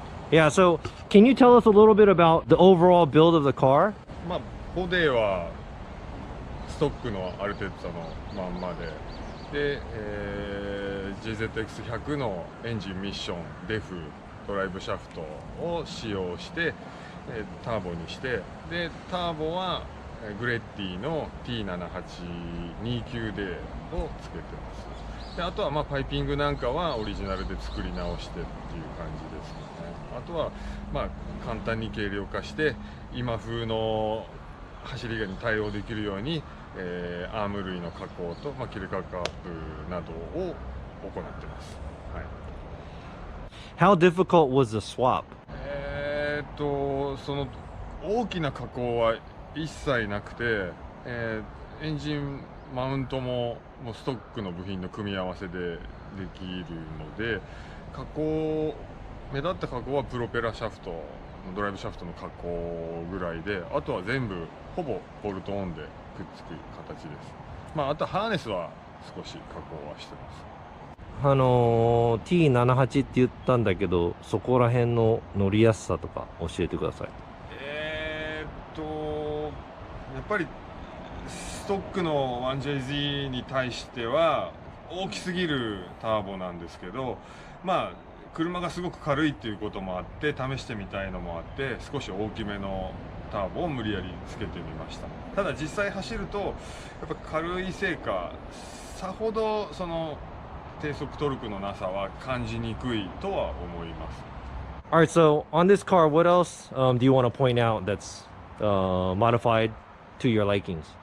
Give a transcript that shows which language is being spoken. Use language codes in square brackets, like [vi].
[en] Yeah, so can you tell us a little bit about the overall build of the car? [ja] ボディはストックのアルテッツァのまんまで、GZX100 のエンジンミッション、デフ、ドライブシャフトを使用して、ターボにして、でターボはグレッティの T7829D をつけてます。であとはパイピングなんかはオリジナルで作り直してっていう感じですね。あとは簡単に軽量化して今風の走りに対応できるように、アーム類の加工と、キルカーカープなどを行ってます。はい。 [en] How difficult was the swap? [ja] その大きな加工は一切なくて、エンジンマウントもストックの部品の組み合わせでできるので、目立った加工はプロペラシャフト、ドライブシャフトの加工ぐらいで、あとは全部ほぼボルトオンでくっつく形です。あとハーネスは少し加工はしてます。 T78 って言ったんだけど、そこら辺の乗りやすさとか教えてください。やっぱりストックの 1JZ に対しては大きすぎるターボなんですけど、車がすごく軽いっていうこともあって試してみたいのもあって、少し大きめのターボを無理やりつけてみました。ただ実際走るとやっぱ軽いせいか、さほど低速トルクのなさは感じにくいとは思います。 [en] All right, so on this car, what else do you want to point out that's modified to your likings?